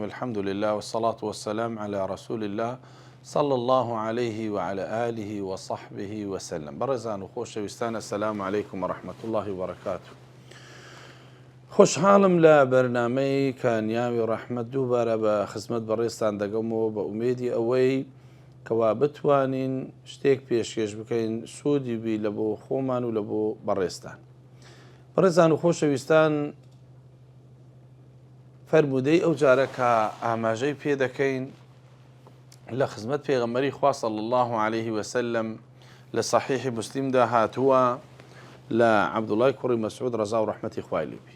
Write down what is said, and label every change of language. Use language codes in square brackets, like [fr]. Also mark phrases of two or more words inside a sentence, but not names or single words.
[ar] الحمد لله والصلاة والسلام على رسول الله صلى الله عليه وعلى آله وصحبه وسلم. [ckb] برزان وخۆشەویستان، [ar] السلام عليكم ورحمة الله وبركاته. [ckb] خۆشحاڵم لە بەرنامەی کانیاوی ڕەحمەت دووبارە بە خزمەت بەڕێزتان دەگەمەوە بە ئومێدی ئەوەی کەوا بتوانین شتێک پێشکەش بکەین سوودی بی لە بۆ خۆمان و لە بۆ بەڕێزتان. بەڕێزان و خۆشەویستان، فەرمودەی ئەو جارە کە ئاماژەی پێ دەکەین لە خزمەت پێغەمبەری خوا [ar] صلی الله عليه وسلم [ckb] لە صحیحی مسلمدا هاتووە لە عەبدوڵای کوڕی مەسعود ڕەزا و ڕەحمەتی خوای لێ بی.